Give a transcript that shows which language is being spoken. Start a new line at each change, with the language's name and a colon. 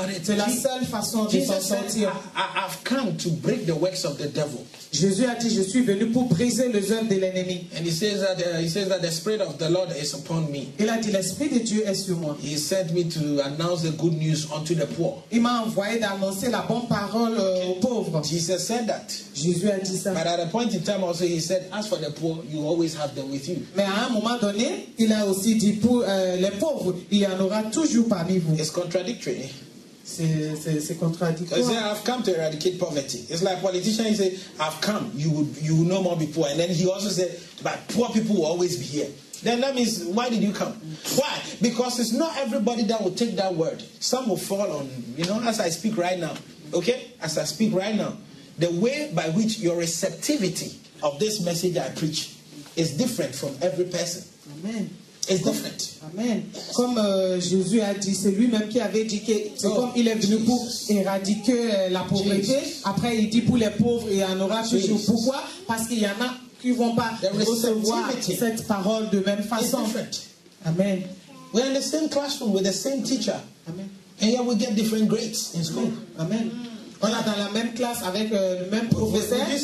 French: C'est la seule façon de s'en sortir.
English: I've come to break the works of the devil.
French: Jésus a dit, je suis venu pour briser les œuvres de l'ennemi.
English: And he says that the Spirit of the Lord is upon me.
French: Il a dit, l'Esprit de Dieu est sur moi.
English: He sent me to announce the good news unto the poor.
French: Il m'a envoyé d'annoncer la bonne parole aux pauvres.
English: Jesus said that.
French: Jésus a dit ça.
English: But at a point in time also he said, as for the poor, you always have them with you.
French: Mais à un moment donné, il a aussi dit pour les pauvres, il y en aura toujours parmi vous.
English: It's contradictory.
French: C'est contradictoire.
English: He said, I've come to eradicate poverty. It's like politicians say, I've come, you will no more be poor. And then he also said, but poor people will always be here. Then that means, why did you come? Why? Because it's not everybody that will take that word. Some will fall on, as I speak right now. Okay? As I speak right now. The way by which your receptivity of this message I preach is different from every person. Amen. It's different. Amen.
French: Comme Jésus a dit, c'est lui-même qui avait dit que c'est comme il est venu pour éradiquer la pauvreté. Après, il dit pour les pauvres, il y en aura toujours. Pourquoi? Parce qu'il y en a qui ne vont pas recevoir cette parole de même façon.
English: Amen. We're in the same classroom with the same teacher. Amen. And yet we get different grades in school. Amen.
French: On est dans la même classe avec le même professeur.